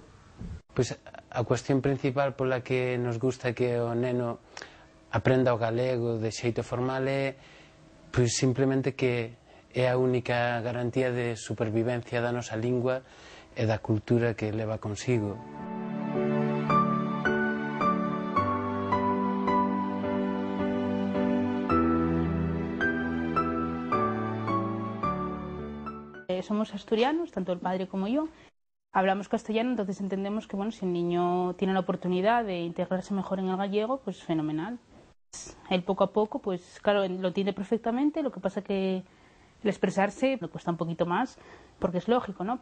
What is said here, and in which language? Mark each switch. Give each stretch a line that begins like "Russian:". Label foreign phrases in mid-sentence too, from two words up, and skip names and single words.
Galician: Pois a cuestión principal pola que nos gusta que o neno aprenda o galego de xeito formal é pois simplemente que é a única garantía de supervivencia da nosa lingua e da cultura que leva consigo.
Spanish: Somos asturianos, tanto el padre como yo. Hablamos castellano, entonces entendemos que bueno, si el niño tiene la oportunidad de integrarse mejor en el gallego, pues fenomenal. Él poco a poco, pues claro, lo entiende perfectamente, lo que pasa que el expresarse le cuesta un poquito más, porque es lógico, ¿no?